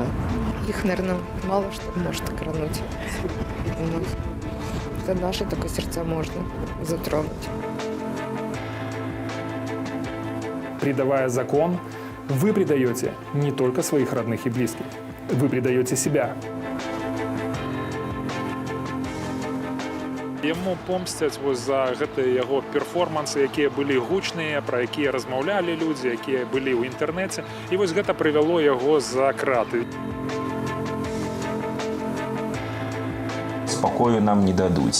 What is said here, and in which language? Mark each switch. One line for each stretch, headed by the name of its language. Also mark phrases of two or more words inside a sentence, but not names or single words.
Russian: Их, наверное, мало что может коронуть. Это наши только сердца можно затронуть. Предавая закон, вы предаете не только своих родных и близких, вы предаете себя.
Belarusian: Яму помсцяць за гэтыя яго перформансы, якія былі гучныя, пра якія размаўлялі людзі, якія былі ў інтэрнэце. І вось гэта прывяло яго за краты. Спокою нам не дадуць.